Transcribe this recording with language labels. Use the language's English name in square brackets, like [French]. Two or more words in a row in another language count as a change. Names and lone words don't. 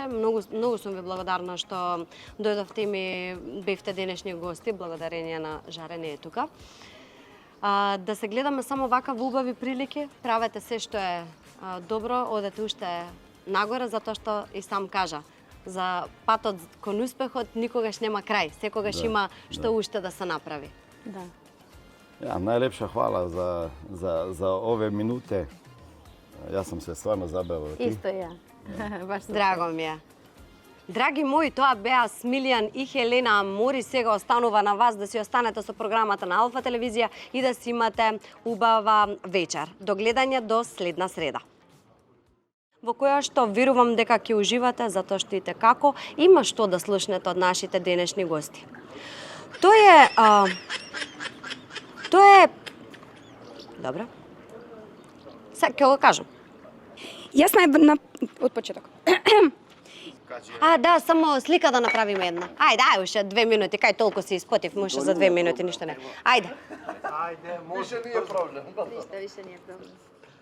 [Macedonian] Многу сум ви благодарна што дојдовте и ми бевте денешни гости, благодарение на Жаре не е тука. Да се гледаме само вака во убави прилики, правете се што е добро, одете уште нагоре, затоа што и сам кажа, за патот кон успехот никогаш нема крај, секогаш има што уште да се направи. Да. [Serbian] Ja, najlepša hvala za ove minute. Ja sam se stvarno zabavio. Isto ja. [Macedonian] Драго ми е. Драги мои, тоа беа Смилјан и Хелена. Мори сега останува на вас да си останете со програмата на Алфа телевизија и да си имате убава вечер. До гледање до следна среда. Во која што верувам дека ќе уживате, затоа што и како има што да слушнете од нашите денешни гости. Тоа е... Добро. Сега ќе го кажам. Јас од почеток. Да, само слика да направиме една. Ајде, уште 2 минути, кај толку си испотив, може за 2 минути, ништо не. Ајде. [Serbian] Ajde, može, nije problem. Ništa više nije problem.